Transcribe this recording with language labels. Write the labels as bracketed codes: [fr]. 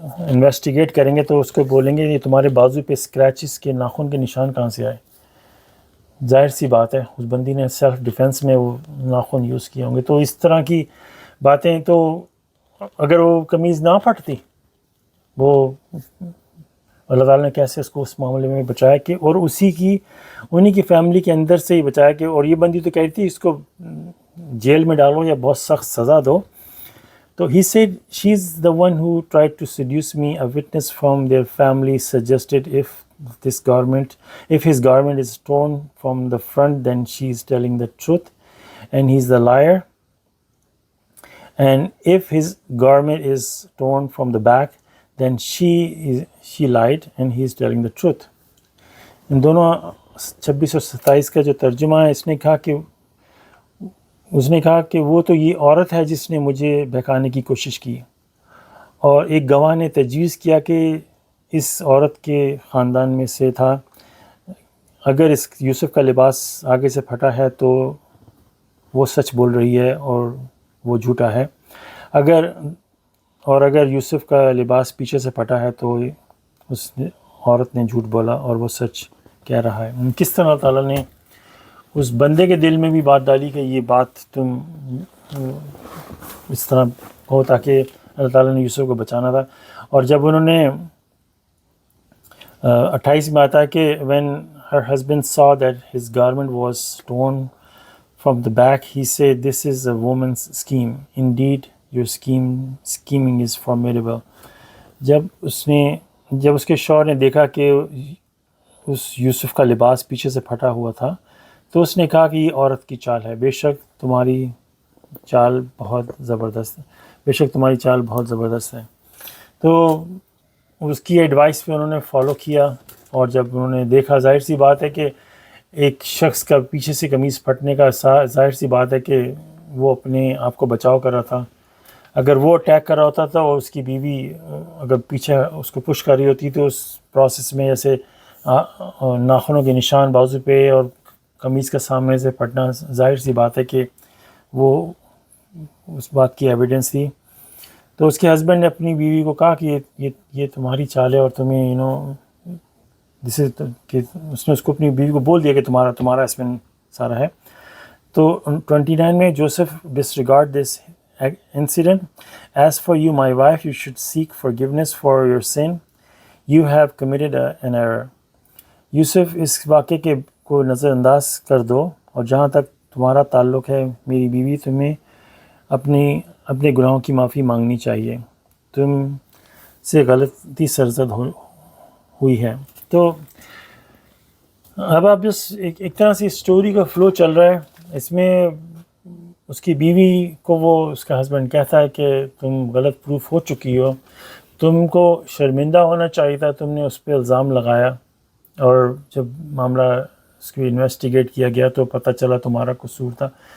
[ur] Investigate کریں گے تو اس کو بولیں گے یہ تمہارے بازو پہ اسکریچز کے ناخن کے نشان کہاں سے آئے؟ ظاہر سی بات ہے اس بندی نے سیلف ڈیفenس میں وہ ناخن یوز کیے ہوں گے۔ تو اس طرح کی باتیں، تو اگر وہ قمیض نہ پھٹتی، وہ اللہ تعالیٰ نے کیسے اس کو اس معاملے میں بچایا، کہ اور انہی کی فیملی کے اندر سے ہی بچایا، کہ اور یہ بندی تو کہتی تھی اس کو جیل میں ڈالو یا بہت سخت سزا دو۔ تو [en] he said, "She's the one who tried to seduce me. A witness from their family suggested if his garment is torn from the front, then she's telling the truth, and he's the liar. And if his garment is torn from the back, then she lied, and he's telling the truth." [ur] ان دونوں 26 اور 27 کا جو ترجمہ ہے، اس نے کہا کہ وہ تو یہ عورت ہے جس نے مجھے بہکانے کی کوشش کی، اور ایک گواہ نے تجویز کیا کہ اس عورت کے خاندان میں سے تھا، اگر اس یوسف کا لباس آگے سے پھٹا ہے تو وہ سچ بول رہی ہے اور وہ جھوٹا ہے، اگر یوسف کا لباس پیچھے سے پھٹا ہے تو اس عورت نے جھوٹ بولا اور وہ سچ کہہ رہا ہے. کس طرح اللہ تعالیٰ نے اس بندے کے دل میں بھی بات ڈالی کہ یہ بات تم اس طرح ہو، تاکہ اللہ تعالیٰ نے یوسف کو بچانا تھا. اور جب انہوں نے 28 میں آتا ہے کہ [en] when her husband saw that his garment was torn from the back, he said, this is a woman's scheme. Indeed, your scheming is formidable. [ur] جب اس کے شوہر نے دیکھا کہ اس یوسف کا لباس پیچھے سے پھٹا ہوا تھا تو اس نے کہا کہ یہ عورت کی چال ہے، بے شک تمہاری چال بہت زبردست ہے، بے شک تمہاری چال بہت زبردست ہے. تو اس کی ایڈوائس پہ انہوں نے فالو کیا، اور جب انہوں نے دیکھا، ظاہر سی بات ہے کہ ایک شخص کا پیچھے سے قمیض پھٹنے کا ظاہر سی بات ہے کہ وہ اپنے آپ کو بچاؤ کر رہا تھا. اگر وہ اٹیک کر رہا ہوتا تھا اور اس کی بیوی اگر پیچھے اس کو پش کر رہی ہوتی تو اس پروسیس میں جیسے ناخنوں کے نشان بازو پہ اور قمیض کا سامنے سے پھٹنا، ظاہر سی بات ہے کہ وہ اس بات کی ایویڈنس تھی. تو اس کے ہسبینڈ نے اپنی بیوی کو کہا کہ یہ تمہاری چال ہے اور تمہیں جسے کہ اس نے اس کو اپنی بیوی کو بول دیا کہ تمہارا اس میں سارا ہے. تو 29 میں [en] Joseph disregard this incident. As for you, my wife, you should seek forgiveness for your sin. You have committed an error. [ur] یوسف اس واقعے کو نظر انداز کر دو، اور جہاں تک تمہارا تعلق ہے میری بیوی، تمہیں اپنے گناہوں کی معافی مانگنی چاہیے، تم سے غلطی سرزد ہوئی ہے. تو اب آپ جس ایک طرح سے اسٹوری کا فلو چل رہا ہے، اس میں اس کی بیوی کو وہ اس کا ہسبینڈ کہتا ہے کہ تم غلط پروف ہو چکی ہو، تم کو شرمندہ ہونا چاہیے تھا، تم نے اس پہ الزام لگایا، اور جب معاملہ اس کی انویسٹیگیٹ کیا گیا تو پتہ چلا تمہارا قصور تھا.